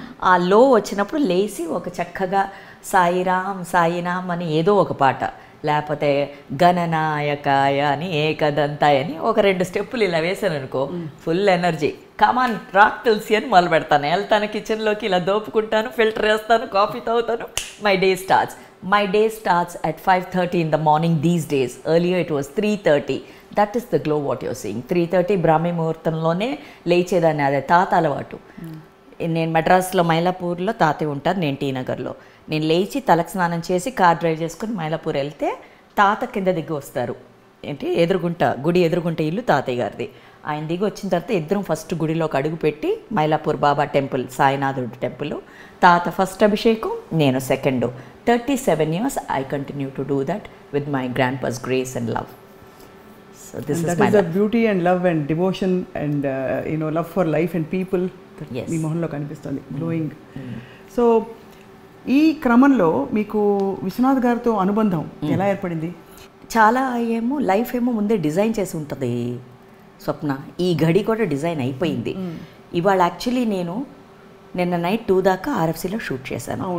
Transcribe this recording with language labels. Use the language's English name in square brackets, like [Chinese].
[Telugu] ఆ లో వచ్చినప్పుడు లేచి ఒక చక్కగా సాయిరామ్ సాయిరామ్ అని ఏదో ఒక పాట, లేకపోతే గణనాయకాయ అని ఏకదంతాయ అని ఒక 2 స్టెప్పులు ఇలా వేసాను అనుకో, ఫుల్ ఎనర్జీ, కమాన్ రాక్ తులసి అని మొదలు పెడతాను. వెళ్తాను కిచెన్లోకి, ఇలా దోపుకుంటాను, ఫిల్టర్ వేస్తాను, కాఫీ తాగుతాను, [English] My day starts. My day starts at 5:30 in the morning these days. Earlier it was 3:30. That is the glow what you're seeing. [Telugu] 3:30 బ్రాహ్మీ ముహూర్తంలోనే లేచేదాన్ని. అదే తాత అలవాటు. నేను మెడ్రాస్లో మైలాపూర్లో తాతయ్య ఉంటారు, నేను టీ నగర్లో. నేను లేచి తలకు స్నానం చేసి కార్ డ్రైవ్ చేసుకుని మైలాపూర్ వెళ్తే తాత కింద దిగి వస్తారు. ఏంటి ఎదురుగుంట, గుడి ఎదురుగుంట ఇల్లు తాతయ్య గారిది. ఆయన దిగి వచ్చిన తర్వాత ఇద్దరం ఫస్ట్ గుడిలోకి అడుగు పెట్టి, మైలాపూర్ బాబా టెంపుల్, సాయినాథుడు టెంపుల్, తాత ఫస్ట్ అభిషేకం, నేను second. [English] 37 years I continue to do that with my grandpa's grace and love. So this and is that my is the beauty and love and devotion and love for life and people that Yes. [Telugu] మీ మొహంలో కనిపిస్తుంది, glowing. So ఈ క్రమంలో మీకు విశ్వనాథ్ గారితో అనుబంధం ఎలా ఏర్పడింది? చాలా ఏమో లైఫ్ ఏమో ముందే డిజైన్ చేసి ఉంటుంది స్వప్న. ఈ గడి కూడా డిజైన్ అయిపోయింది. ఇవాళ యాక్చువల్లీ నేను నిన్న నైట్ 2 దాకా ఆర్ఎఫ్సీలో షూట్ చేశాను.